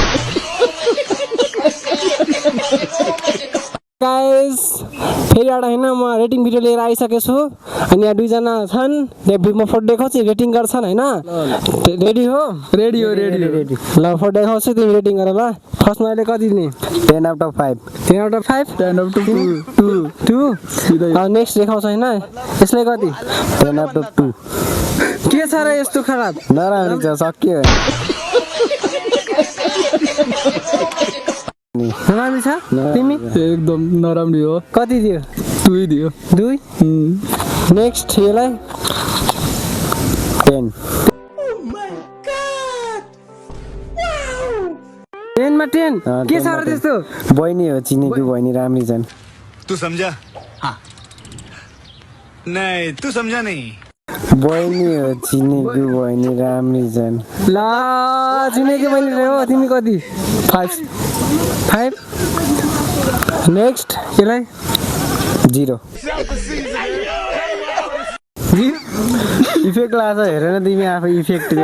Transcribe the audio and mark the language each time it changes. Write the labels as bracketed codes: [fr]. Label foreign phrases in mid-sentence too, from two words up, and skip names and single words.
[ne] गाइस फेरि एउटा हैन म रेटिङ भिडियो लिएर आइसकेको छु अनि यहाँ दुईजना छन् म फोटो देखाउँछु रेटिङ गर्छन् हैन रेडी हो रेडी ल फोटो देखाउँछु तिमी रेटिङ गर ल फर्स्टमा अहिले कति दिने [en] 10 out of 5 10 out of 5 10 out of 2 [ne] नेक्स्ट देखाउँछ हैन यसलाई कति [en] 10 out of 2 [ne] के छ र यस्तो खराब नराम्रो छ सक्यो नराम्रो छ तिमी एकदम नराम्रो हो। कति दियो 2 दियो 2 नेक्स्ट यसलाई 10 10 मा 10 के छ र त्यस्तो बहिनी हो चिनेको बहिनी राम्री छन् [hi] तू समझा हाँ नहीं तू समझा नहीं [ne] बहिनी हो चिनेको बहिनी राम्री छन् ल चिनेको मैले हो तिमी कति 5 नेक्स्ट यसलाई 0 इफेक्ट लाछ हेर न तिमी आफै इफेक्ट दियो